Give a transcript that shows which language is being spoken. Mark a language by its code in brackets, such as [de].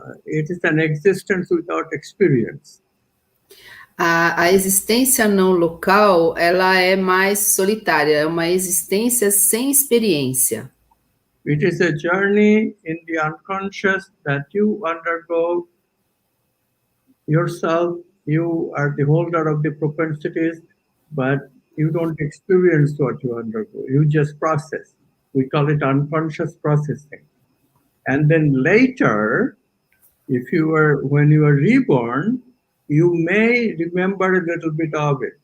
[en] It is an existence without experience. [pt] A existência não local, ela é mais solitária, é uma existência sem experiência. [en] It is a journey in the unconscious that you undergo yourself. You are the holder of the propensities, but you don't experience what you undergo. You just process. We call it unconscious processing. And then later, when you are reborn, you may remember a little bit of it.